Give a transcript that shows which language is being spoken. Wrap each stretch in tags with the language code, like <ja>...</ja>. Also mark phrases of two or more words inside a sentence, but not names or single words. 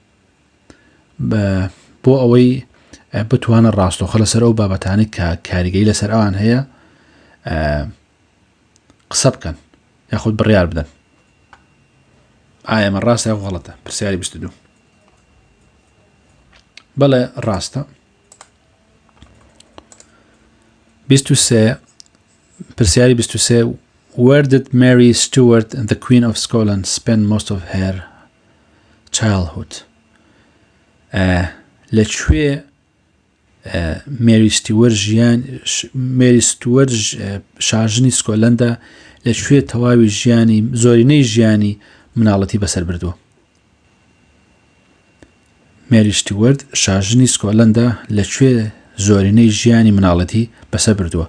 <ckb>بۆ ئەوەی بتوانە ڕاستەوخە لەسەر ئەو بابەتانی کە کاریگەری لەسەر ئەوان هەیە قسە بکەن یاخود بڕیار بدەن. ئایا ئەمە ڕاستە یاخود غەڵەتە؟ پرسیاری 22. بەڵێ ڕاستە.</ckb> <en>23 پرسیاری 23 Where did Mary Stuart, the Queen of Scotland, spend most of her childhood?</en> <ckb>لەکوێ مێری ستوەرت شاژنی سکۆتلەندە لەکوێ تەواوی ژیانی زۆرینەی ژیانی مناڵەتی بەسەر بردووە؟ مێری ستوەرت شاژنی سکۆتلەندە لەکوێ زۆرینەی ژیانی مناڵەتی بەسەر بردووە؟</ckb>